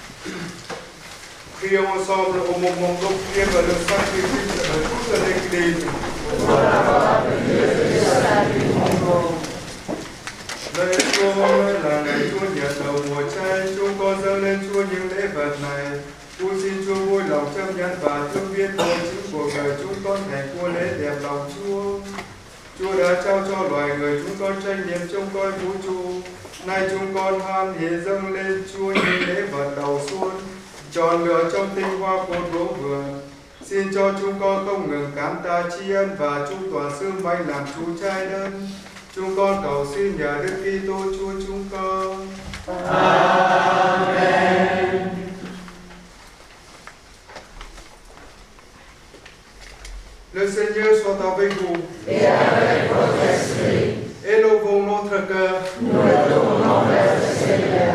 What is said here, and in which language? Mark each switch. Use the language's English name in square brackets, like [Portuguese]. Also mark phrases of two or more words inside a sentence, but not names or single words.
[French] Prions ensemble au moment d'offrir le sacrifice à toute l'Église. [Vietnamese] Lạy Chúa là ngày Chúa nhận đầu mùa chay, chúng con dâng lên Chúa những lễ vật này. Tôi xin Chúa vui lòng chấp nhận và thương biết mỗi chính cuộc đời chúng con thành của lễ đẹp lòng Chúa. Chúa đã trao cho loài người chúng con trách nhiệm trông coi vũ trụ. Nay chúng con hoan hỉ dâng lên Chúa những lễ vật đầu xuân, chọn lựa trong tinh hoa của lúa vườn. Xin cho chúng con không ngừng cảm tạ tri ân và trung tỏa sứ mệnh làm chủ trái đất. Chúng con cầu xin nhờ Đức Kitô Chúa chúng con. Amen. [French] Le Seigneur soit avec vous. Et avec votre esprit, Élevons notre cœur. nous le tournons vers le Seigneur.